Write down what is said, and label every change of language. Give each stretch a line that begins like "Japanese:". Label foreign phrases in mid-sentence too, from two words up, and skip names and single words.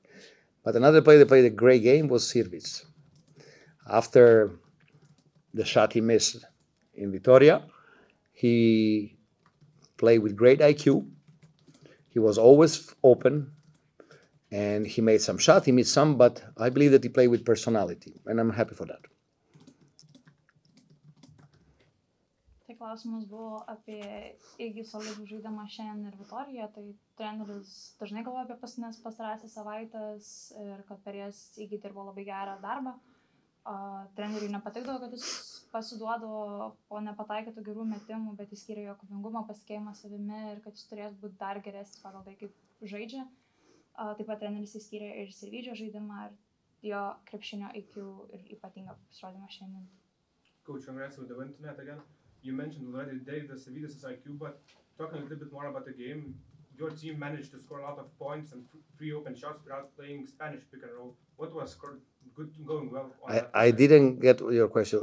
English: But another player that played a great game was Sirvis. After the shot he missed in Vitoria, he played with great IQ. He was always open, and he made some shots. He missed some, but I believe that he played with personality, and I'm happy for that.
Lithuanian: Tai klausimas buvo apie Iggy solidų žaidimą šiandien ir Vitorijoje. Tai treneris dažnai galvoja apie pastarąsias savaitės ir kad per jas Iggy dirbo labai gerą darbą. Treneriui nepatikdavo, kad jis pasiduodavo po nepataikytų gerų metimų, bet jis skyrė jo kovingumą, pasitikėjimą savimi ir kad jis turės būti dar geresnis pagal tai, kaip žaidžia. Taip pat treneris įskyrė ir Sirvidžio žaidimą ir jo krepšinio IQ ir ypatingą pasirodymą šiandien.
English: Coach, congrats with the win tonight again. You mentioned already Dave the Sirvidis' IQ, but talking a little bit more about the game, your team managed to score a lot of points and 3 open shots without playing Spanish pick and roll. What was going well? I didn't get your question.